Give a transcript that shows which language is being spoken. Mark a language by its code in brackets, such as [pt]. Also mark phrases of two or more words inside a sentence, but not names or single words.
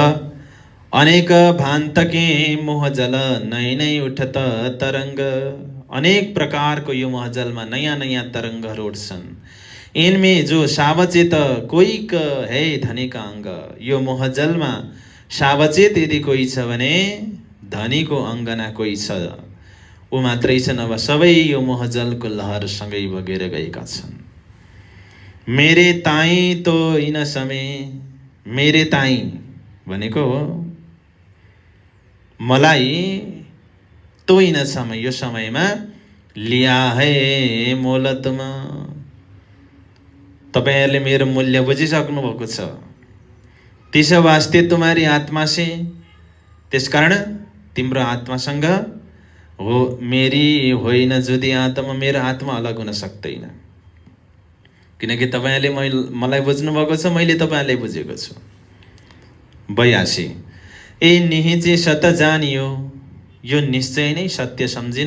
[hi] अनेक भान्तके मोहजल नै उठत तरंग, [ne] अनेक प्रकारको यो मोहजलमा नयाँ नयाँ तरङ्गहरू उठ्छन्। [hi] इनमें जो सावचेत कोही है धनीका अङ्ग, [ne] यो मोहजलमा सावचेत यदि कोही छ भने धनीको अङ्गना कोही छ, ऊ मात्रै छन्। अब सबै यो मोहजलको लहरसँगै बगेर गएका छन्। [hi] मेरे ताई तो इन समय, मेरे ताई [ne] भनेको मलाई [hi] तो इन समय, [ne] यो समयमा [hi] लिया है मोलतमा, [ne] तपाईहरुले मेरो मूल्य बुझिसक्नु भएको छ। [hi] तिस वास्ते तुम्हारी आत्मा से, [ne] त्यसकारण तिम्रो आत्मासँग हो, [hi] मेरी होइन जुदी आत्मा, [ne] मेरो आत्मा अलग हुन सक्दैन। किनकि तपाईहरुले मलाई बुझ्नु भएको छ, मैले तपाईहरुलाई बुझेको छु। 82 [hi] ए निहिचे सत जानियो, [ne] यो निश्चय नै सत्य सम्झिनु।